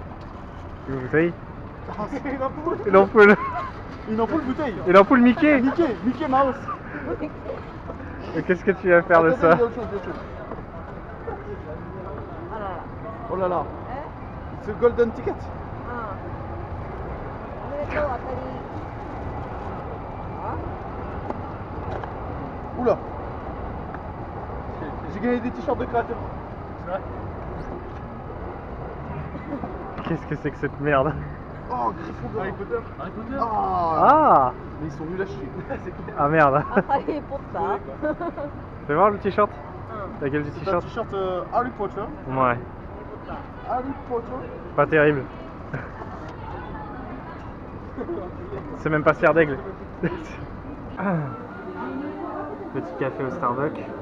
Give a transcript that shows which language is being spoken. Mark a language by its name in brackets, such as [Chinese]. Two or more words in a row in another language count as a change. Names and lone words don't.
[French] Une bouteille. Ah, c'est une ampoule. Une ampoule. Une ampoule bouteille. Une ampoule Mickey. Mickey Mouse. Et qu'est-ce que tu vas faire de Attendez, ça? il y a autre chose, il y a autre chose. Oh là là. C'est le Golden Ticket. [Japanese] おめでとう、あたり。あ [French] Oula. J'ai gagné des t-shirts de créateurs. C'est vrai? Qu'est-ce que c'est que cette merde? Oh, Gryffondor. Harry Potter. Harry Potter. Ah. Ah. Mais ils sont nuls à chier. C'est clair. Ah merde. ハリー・ポッター Fais voir le t-shirt. うん。 T'as quel C'est un t-shirt? t-shirt Harry Potter. Ouais, Harry Potter. pas terrible. C'est même pas Serre d'Aigle. Petit café au Starbucks.